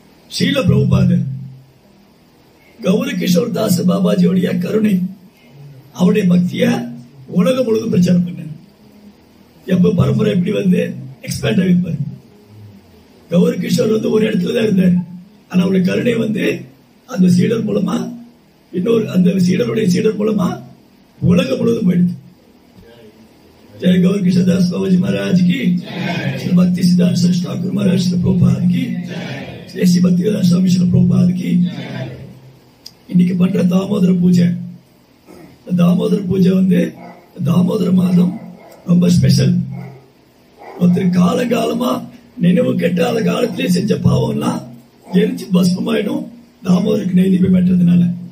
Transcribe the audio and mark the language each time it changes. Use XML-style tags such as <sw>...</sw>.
<ta>ஸ்ரீல பிரபுபாதர் கௌரி கிஷோர் தாஸ் பாபாஜியோடைய கருணை, அவருடைய பக்திய உலகம் முழுவதும் பிரச்சாரம் பண்ணார். எப்ப பரம்பரை எப்படி வந்து எக்ஸ்பேண்ட் ஆகிருப்பாரு. கௌரி கிஷோர் வந்து ஒரு இடத்துல தான் இருந்தார். ஆனா அவருடைய கருணை வந்து அந்த சீடர் மூலமா, இன்னொரு அந்த சீடருடைய சீடர் மூலமா உலகம் முழுவதும் போயிடுது.</ta> <hi>जय गौर किशोर दास बाबा जी महाराज की, श्री भक्ति सिद्धांत सरस्वती ठाकुर महाराज श्री प्रभुपाद की, श्री भक्ति वेदांत स्वामी श्री प्रभुपाद की.</hi> <ta>இன்னைக்கு பண்ற தாமோதர பூஜை, தாமோதர பூஜை வந்து தாமோதர மாதம் ரொம்ப ஸ்பெஷல். ஒருத்தர் காலகாலமா நினைவு கெட்டாத காலத்திலே செஞ்ச பாவம்லாம் எரிச்சு பஸ்மமாயிடும் தாமோதருக்கு நைவேத்தியம் பெற்றதுனால.</ta>